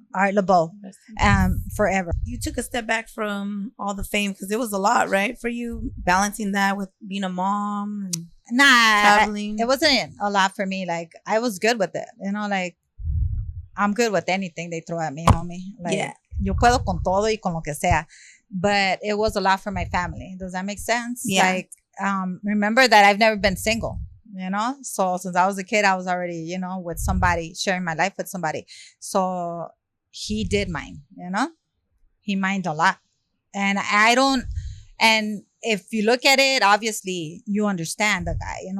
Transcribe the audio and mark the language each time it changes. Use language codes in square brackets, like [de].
[en] Art LeBeau, forever. You took a step back from all the fame because it was a lot, right, for you balancing that with being a mom and traveling. It wasn't a lot for me. Like, I was good with it, like, I'm good with anything they throw at me, homie. Like, Yeah. [es] Yo puedo con todo y con lo que sea. [en] But it was a lot for my family. Does that make sense? Yeah. Like, remember that I've never been single, So since I was a kid, I was already, with somebody, sharing my life with somebody. So he did mind, He mined a lot. And and if you look at it, obviously you understand the guy,